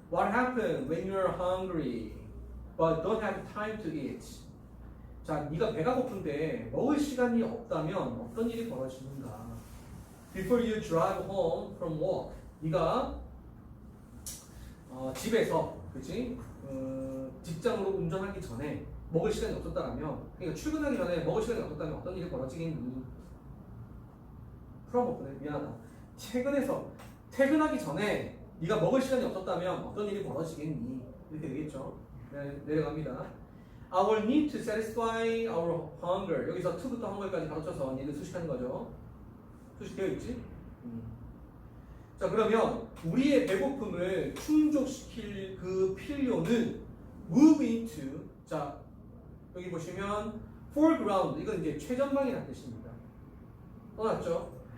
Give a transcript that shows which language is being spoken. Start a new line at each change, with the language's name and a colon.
English: What happened when you're hungry but don't have time to eat?
Korean: 자, 네가 배가 고픈데 먹을 시간이 없다면 어떤 일이 벌어지는가?
English: Before you drive home from work,
Korean: 네가 집에서, 그치? 직장으로 운전하기 전에 먹을 시간이 없었다면, 그러니까 출근하기 전에 먹을 시간이 없었다면 어떤 일이 벌어지겠니? 풀어먹거든. 미안하다. 퇴근하기 전에 네가 먹을 시간이 없었다면 어떤 일이 벌어지겠니? 이렇게 되겠죠. 네, 내려갑니다.
English: Our need to satisfy our hunger.
Korean: 여기서 to부터 hunger까지 가로쳐서 얘를 수식하는 거죠. 수식되어 있지? 자, 그러면 우리의 배고픔을 충족시킬 그 필요는
English: move into.
Korean: 자, 여기 보시면 foreground. 이건 이제 최전방이라는 뜻입니다. 떠났죠?